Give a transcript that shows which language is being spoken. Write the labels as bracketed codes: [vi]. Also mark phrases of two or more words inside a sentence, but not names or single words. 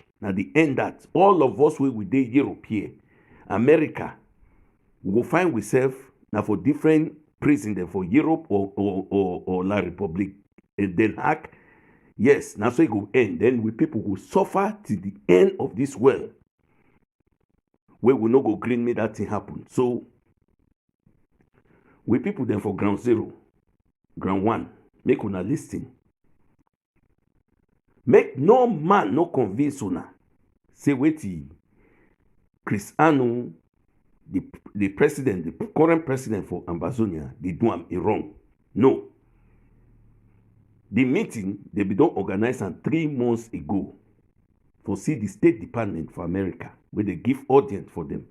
[pcm] At the end that all of us we dey Europe here, America, we go find ourselves now for different president for Europe or La Republic Den Haag. Yes, now so it go end. Then we people will suffer to the end of this world. Where we no go green make that thing happen. So we people then for ground zero, ground one, make una listen. Make no man no convince una. Say wait Chris Anu, the president, the current president for Ambazonia, they do am wrong. No. The meeting they be done organized 3 months ago for see the State Department for America, where they give audience for them.